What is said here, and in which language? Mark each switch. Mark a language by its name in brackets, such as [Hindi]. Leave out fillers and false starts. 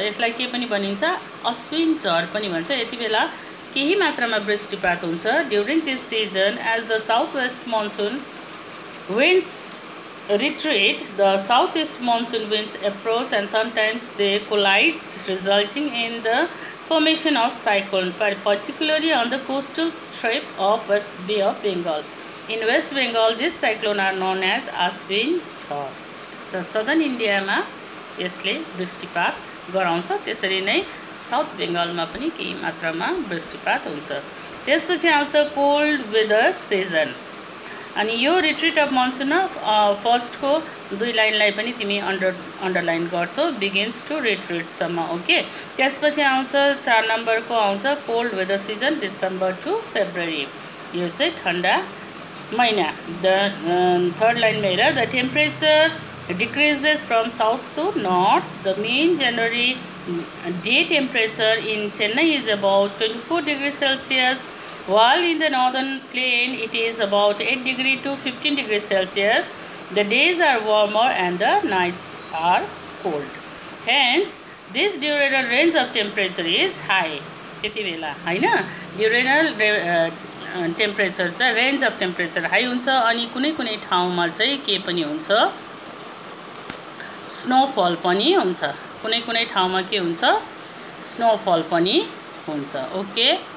[Nepali] यसलाई के पनि भनिन्छ अश्विन झड पनि भन्छ. यति बेला केही मात्रामा वृष्टिपात हुन्छ. [English] During this season as the south west monsoon winds retreat, the southeast monsoon winds approach and sometimes they collide, resulting in the formation of cyclone, particularly on the coastal strip of West Bay of Bengal. In West Bengal this cyclone are known as Ashwin jhar. [Nepali] त southern इन्डियामा यसले वृष्टिपात गराउँछ। त्यसरी नै south बेङ्गलमा पनि केही मात्रामा वृष्टिपात हुन्छ। त्यसपछि आउँछ कोल्ड वेदर सिजन। अनि यो रिट्रिट अफ मनसुन फर्स्टको 2 लाइनलाई पनि तिमी अन्डरलाइन गर्छौ, बिगिन्स टु रिट्रिटसम्म। ओके, त्यसपछि आउँछ 4 नम्बरको आउँछ cold weather season December to February. यो चाहिँ ठन्डा महिना। [English] the third [Nepali] लाइनमा हेर, [English] The temperature decreases from south to north. The mean January day temperature in Chennai is about 24 degrees Celsius, while in the northern plain it is about 8 degrees to 15 degrees Celsius. The days are warmer and the nights are cold. Hence, this diurnal range of temperature is high. [Nepali] त्यति बेला हैन, diurnal temperature चाहिँ [English] range of temperature high [Nepali] हुन्छ। अनि कुनै कुनै ठाउँमा चाहिँ के पनि हुन्छ, स्नोफल पनि हुन्छ। कुनै कुनै ठाउँमा के हुन्छ, स्नोफल पनि हुन्छ। ओके।